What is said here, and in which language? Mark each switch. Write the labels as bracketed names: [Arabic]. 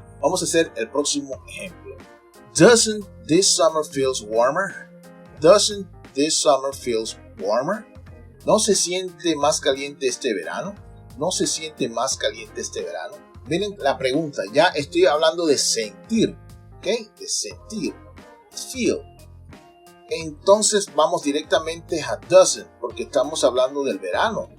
[Spanish] Vamos a hacer el próximo ejemplo. [English] Doesn't this summer feels warmer? Doesn't this summer feels warmer? [Spanish] ¿No se siente más caliente este verano? ¿No se siente más caliente este verano? Miren la pregunta, ya estoy hablando de sentir, ¿ok? De sentir, feel. Entonces vamos directamente a doesn't, porque estamos hablando del verano.